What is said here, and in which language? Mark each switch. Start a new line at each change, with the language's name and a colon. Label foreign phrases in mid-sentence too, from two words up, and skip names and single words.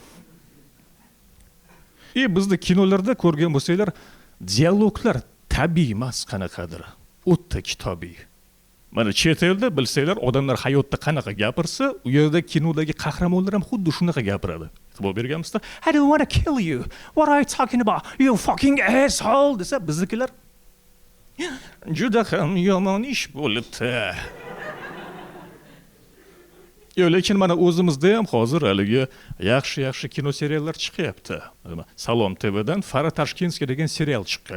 Uzbek: Bizda kinolarda ko'rgan bo'lsanglar, dialoglar tabiiy emas qanaqadir. O'ta kitobiy. Mana chet elda bilsanglar, odamlar hayotda qanaqa gapirsa, u yerda kinodagi qahramonlar ham xuddi shunaqa gapiradi. E'tibor berganmisizlar?
English: I don't want to kill you. What are you talking about? You fucking asshole
Uzbek: desa, biznikilar juda ham yomon ish bo'libdi. Lekin mana o'zimizda ham hozir haligi yaxshi kino seriallar chiqyapti. Salom TVdan Fara Tashkentskiy degan serial chiqqan.